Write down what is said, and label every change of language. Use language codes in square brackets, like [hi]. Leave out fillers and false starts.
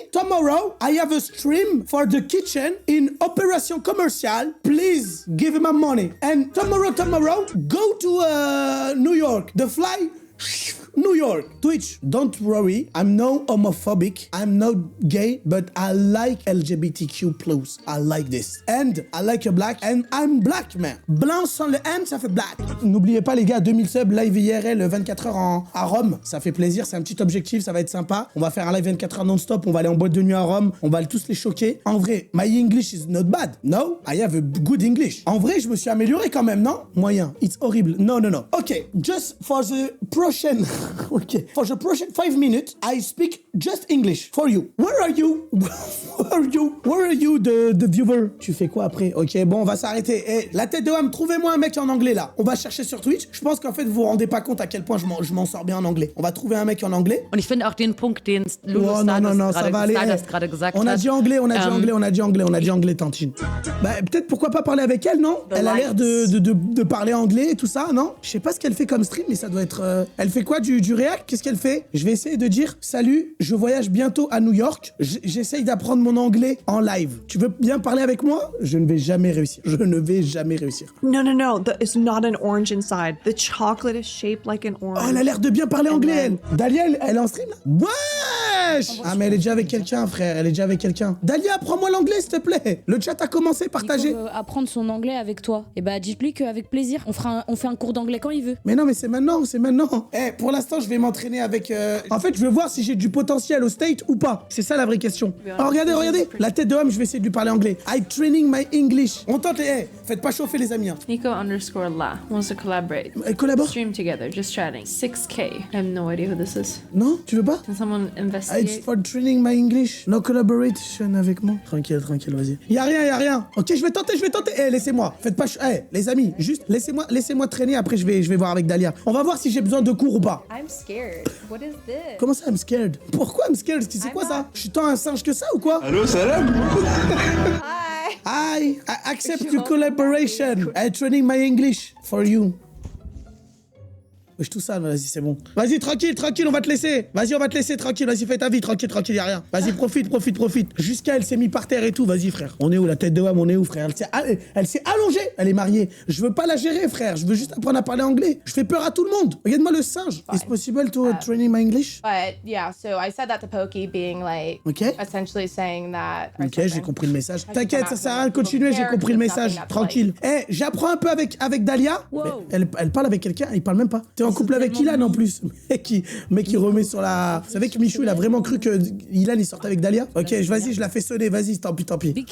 [en] Tomorrow, I have a stream for the kitchen in Operation Commercial. Please give him my money. And tomorrow, go to New York. The fly. New York. Twitch, don't worry. I'm no homophobic. I'm not gay, but I like LGBTQ+. I like this. And I like a black. And I'm black, man. [fr] Blanc sans le M, ça fait black. N'oubliez pas, les gars, 2000 subs, live IRL, 24 heures à Rome. Ça fait plaisir, c'est un petit objectif, ça va être sympa. On va faire un live 24 heures non-stop. On va aller en boîte de nuit à Rome. On va tous les choquer. En vrai, [en] my English is not bad. No, I have a good English. [fr] En vrai, je me suis amélioré quand même, non? [en] Moyen. It's horrible. No, no, no. Okay, just for the prochaine... Okay. For the prochain 5 minutes, I speak just English for you. Where are you? Where are you, the viewer? [fr] Tu fais quoi après? Ok, bon, on va s'arrêter. Hey, la tête de homme, trouvez-moi un mec en anglais là. On va chercher sur Twitch. Je pense qu'en fait, vous vous rendez pas compte à quel point je m'en sors bien en anglais. On va trouver un mec en anglais. [de] Und ich finde auch den Punkt, den Lulu [fr] Oh, non, ça va aller. [de] gerade gesagt [fr] On a [de] hat. [fr] dit anglais, on a dit anglais, Tantine. Bah, peut-être pourquoi pas parler avec elle, non? Elle a l'air de parler anglais et tout ça, non? Je sais pas ce qu'elle fait comme stream, mais ça doit être... Elle fait quoi, du réact? Qu'est-ce qu'elle fait? Je vais essayer de dire « Salut, je voyage bientôt à New York. J'essaye d'apprendre mon anglais en live. Tu veux bien parler avec moi ?» Je ne vais jamais réussir. [en] No, it's not an orange inside. The chocolate is shaped like an orange. [fr] Oh, elle a l'air de bien parler anglais, elle. Dalia, elle est en stream, là? Wesh! Ah, mais elle est déjà avec quelqu'un, frère. Elle est déjà avec quelqu'un. Dalia, apprends-moi l'anglais, s'il te plaît. Le chat a commencé, partagez. Il veut apprendre son anglais avec toi. Et bah, dites-lui qu'avec plaisir. On fait un cours d'anglais quand il veut. Mais non, mais c'est maintenant. Eh, pour l'instant, je vais m'entraîner avec... En fait, je veux voir si j'ai du potentiel au state ou pas. C'est ça la vraie question. Oh, regardez. La tête de homme, je vais essayer de lui parler anglais. [en] I'm training my English. [fr] On tente les... Eh, faites pas chauffer les amis. Hein. [en] Nico_la wants to collaborate. [fr] Collabore. [en] Stream together, just chatting. 6K. I have no idea who this is. [fr] Non, tu veux pas? [en] Can someone invest? It's for training my English. No collaboration [fr] avec moi. Tranquille, vas-y. Y'a rien. Ok, je vais tenter. Eh, laissez-moi. Faites pas... Eh, les amis, juste laissez-moi traîner. Après, je vais voir avec Dahlia. On va voir si j'ai besoin de cours ou pas. [en] I'm scared. What is this? [fr] Comment ça, [en] I'm scared? [fr] Pourquoi I'm scared? C'est quoi ça? Je suis tant un singe que ça ou quoi? Allô, salam. [en] I accept your collaboration. I'm training my English for you. [fr] Wesh, tout ça, vas-y, c'est bon. Vas-y, tranquille, on va te laisser. Vas-y, on va te laisser tranquille. Vas-y, fais ta vie, tranquille, y'a rien. Vas-y, profite. Jusqu'à elle s'est mise par terre et tout. Vas-y, frère. On est où, la tête de homme, on est où, frère? Elle s'est allongée. Elle est mariée. Je veux pas la gérer, frère. Je veux juste apprendre à parler anglais. Je fais peur à tout le monde. Regarde-moi le singe. [en] It's possible to training my English? But yeah, so I said that to Pokey, being like, Ok. essentially saying that. [fr] Ok, j'ai compris le message. T'inquiète, ça sert à rien de continuer, j'ai compris le message. Tranquille. Eh, j'apprends un peu avec Dahlia. Wow. Elle parle avec quelqu'un, il parle même pas. T'es en couple avec Ilan en plus. Mais qui remet sur la... Vous savez que Michou, il a vraiment cru que Ilan, il sortait avec Dahlia? Ok, vas-y, je la fais sonner, vas-y, tant pis.